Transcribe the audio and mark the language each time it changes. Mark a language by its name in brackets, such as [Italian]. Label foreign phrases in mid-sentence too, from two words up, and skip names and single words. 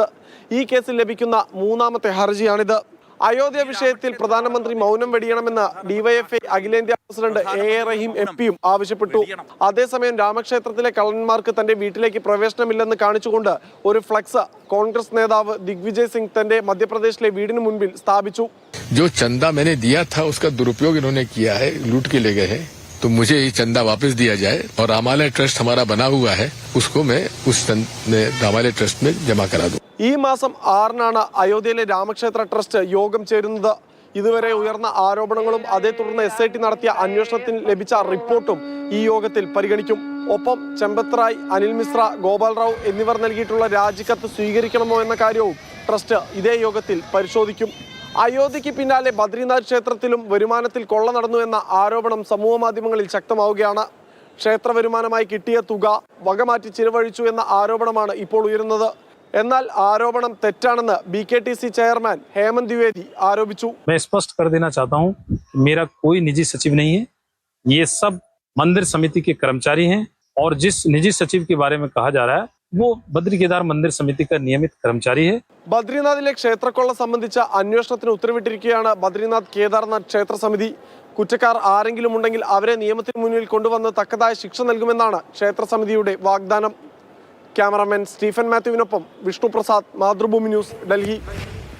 [Malayalam] ഈ കേസിൽ ലഭിക്കുന്ന 3ാമത്തെ ഹർജിയാണിത്. അയോധ്യ വിഷയത്തിൽ പ്രധാനമന്ത്രി മൗനം വെടിയണമെന്ന് DYFI അഖിലേന്ത്യാ പ്രസിഡന്റ് AA റഹീം MPയും ആവശ്യപ്പെട്ടു. അതേസമയം രാമക്ഷേത്രത്തിലെ കള്ളന്മാർക്ക് തന്റെ വീട്ടിലേക്ക് പ്രവേശനമില്ലെന്ന് കാണിച്ചുകൊണ്ട് ഒരു ഫ്ലക്സ് കോൺഗ്രസ് നേതാവ് ദിഗ്വിജയ് സിംഗ് തന്റെ മധ്യപ്രദേശിലെ വീടിന് മുൻപിൽ സ്ഥാപിച്ചു. [Hindi] जो चंदा मैंने दिया था उसका दुरुपयोग इन्होंने किया है, लूट के ले गए हैं, तो मुझे ये चंदा वापस दिया जाए और रामालय ट्रस्ट हमारा बना हुआ है उसको मैं उस रामालय ट्रस्ट में जमा करा दूं. [Malayalam] ഈ മാസം 6-നാണ് അയോധ്യയിലെ രാമക്ഷേത്ര ട്രസ്റ്റ് യോഗം ചേരുന്നത്. ഇതുവരെ ഉയർന്ന ആരോപണങ്ങളും അതേ തുടർന്ന് SIT നടത്തിയ അന്വേഷണത്തിന് ലഭിച്ച റിപ്പോർട്ടും ഈ യോഗത്തിൽ പരിഗണിക്കും. ഒപ്പം ചമ്പത് റായ്, അനിൽ മിശ്ര, ഗോപാൽ റാവു എന്നിവർ നൽകിയിട്ടുള്ള രാജിക്കത്ത് സ്വീകരിക്കണമോ എന്ന കാര്യവും ട്രസ്റ്റ് ഇതേ യോഗത്തിൽ പരിശോധിക്കും. അയോധ്യയ്ക്ക് പിന്നാലെ ബദ്രിനാഥ് ക്ഷേത്രത്തിലും വരുമാനത്തിൽ കൊള്ള നടന്നു എന്ന ആരോപണം സമൂഹ മാധ്യമങ്ങളിൽ ശക്തമാവുകയാണ്. ക്ഷേത്ര വരുമാനമായി കിട്ടിയ തുക വകമാറ്റി ചിലവഴിച്ചു എന്ന ആരോപണമാണ് ഇപ്പോൾ ഉയരുന്നത്. എന്നാൽ ആരോപണം തെറ്റാണെന്ന് BKTC ചെയർമാൻ हेमंत द्विवेदी ആരോപിച്ചു. [Hindi] मैं स्पष्ट कर देना चाहता हूं, मेरा कोई निजी सचिव नहीं है, ये सब मंदिर समिति के कर्मचारी हैं और जिस निजी सचिव के बारे में कहा जा रहा है वो बद्री केदार मंदिर समिति का नियमित कर्मचारी है. [Malayalam] ബദ്രിനാഥിലെ ക്ഷേത്രക്കൊള്ള സംബന്ധിച്ച അന്വേഷണത്തിന് ഉത്തരവിട്ടിരിക്കുകയാണ് ബദ്രിനാഥ് കേദാർനാഥ് ക്ഷേത്ര സമിതി. കുറ്റക്കാർ ആരെങ്കിലും ഉണ്ടെങ്കിൽ അവരെ നിയമത്തിന് മുന്നിൽ കൊണ്ടുവന്ന് തക്കതായ ശിക്ഷ നൽകുമെന്നാണ് ക്ഷേത്ര സമിതിയുടെ വാഗ്ദാനം. ക്യാമറാമാൻ സ്റ്റീഫൻ മാത്യുവിനൊപ്പം വിഷ്ണു പ്രസാദ്, മാതൃഭൂമി ന്യൂസ്, ഡൽഹി.